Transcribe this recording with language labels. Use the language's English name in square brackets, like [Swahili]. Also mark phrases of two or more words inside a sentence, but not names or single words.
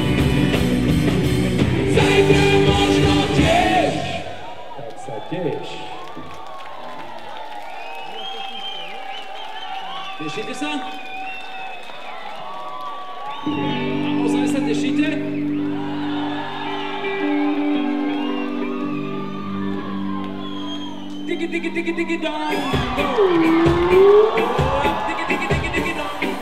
[Slovak] Zajtra možno tiež. Tak sa tiež. Tešíte sa? Naozaj sa tešíte? Digi, digi, digi, digi, dong. Digi, digi, digi, digi, dong.